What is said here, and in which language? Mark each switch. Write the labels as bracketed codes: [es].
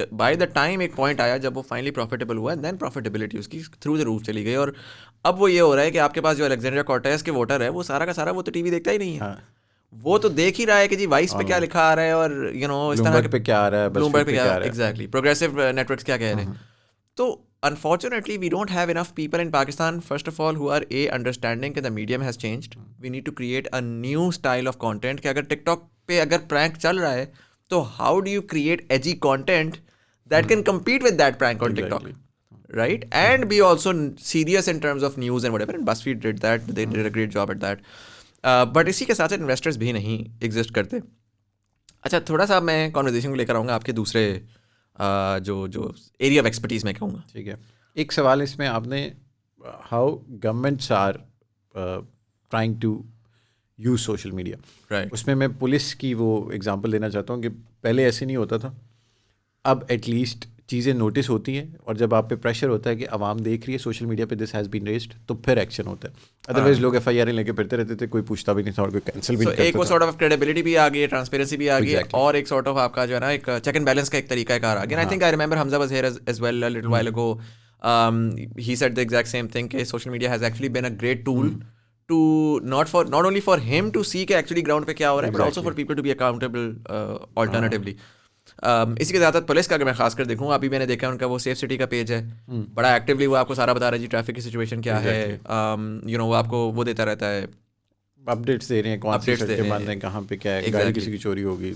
[en] by the time [ur] ایک point آیا جب وہ فائنلی پروفیٹیبل ہوا, دین پروفیٹیبلٹی اس کی [en] through the roof [ur] چلی گئی. اور اب وہ یہ ہو رہا ہے کہ آپ کے پاس جو الیگزینڈر کورٹیز کے ووٹر ہے وہ سارا کا سارا وہ تو ٹی وی دیکھتا ہی نہیں ہے. وہ تو دیکھ ہی رہا ہے کہ جی وائس پہ کیا لکھا آ رہا ہے, اور یو نو اس طرح پہ کیا آ رہا ہے, بلومبرگ پہ کیا, ایگزیکٹلی پروگریسو نیٹ ورکس کیا کہہ رہے ہیں. [en] تو unfortunately we don't have enough people in Pakistan first of all who are understanding that the medium has changed. We need to create a new style of content [ur] کہ اگر ٹک talk پہ اگر prank چل رہا ہے تو [en] how do you create edgy content that can compete with that prank on TikTok, right? And be also serious in terms of news and whatever, and BuzzFeed did that, they did a great job at that. [ur] But اسی کے ساتھ ساتھ investors بھی نہیں exist کرتے. اچھا تھوڑا سا میں کانورزیشن کو لے کر آؤں گا آپ کے دوسرے جو ایریا آف ایکسپرٹیز میں کہوں گا. ٹھیک ہے. ایک سوال اس میں آپ نے [en] how governments are trying to use social media, [ur] right. اس میں میں پولیس کی وہ ایگزامپل دینا چاہتا ہوں کہ پہلے ایسے نہیں ہوتا تھا, اب ایٹ لیسٹ چیزیں نوٹس ہوتی ہیں, اور جب آپ پہ پریشر ہوتا ہے کہ عوام دیکھ رہی ہے سوشل میڈیا پہ [en] this has been raised, [ur] تو پھر ایکشن ہوتا ہے. ادروائز لوگ FIR لے کے پھرتے رہتے تھے, کوئی پوچھتا بھی نہیں تھا اور کوئی کینسل بھی نہیں کرتا. ایک وہ سارٹ آف کریڈیبلٹی بھی آ گئی ہے, ٹرانسپیرنسی بھی آ گئی ہے, اور ایک سارٹ آف آپ کا جو ہے نا ایک چیک اینڈ بیلنس کا ایک طریقہ کار آ گیا. [en] I think I remember Hamza was here as well a little while ago. He said the exact same thing کہ social media has actually been a great tool to not only for him to see کہ actually [ur] ground پہ کیا ہو رہا ہے, [en] but also for people to be accountable alternatively. [ur] اسی کے ساتھ police کا اگر میں خاص کر دیکھوں, ابھی میں نے دیکھا ان کا وہ سیف سٹی کا پیج ہے, بڑا ایکٹیولی وہ آپ کو سارا بتا رہا ہے جی ٹریفک کی سچویشن کیا ہے, یو نو وہ آپ کو وہ دیتا رہتا ہے, اپڈیٹس دے رہے ہیں, کون سی سڑکیں بند ہیں, کہاں پہ کیا ہے, گاڑی کسی کی چوری ہوگی.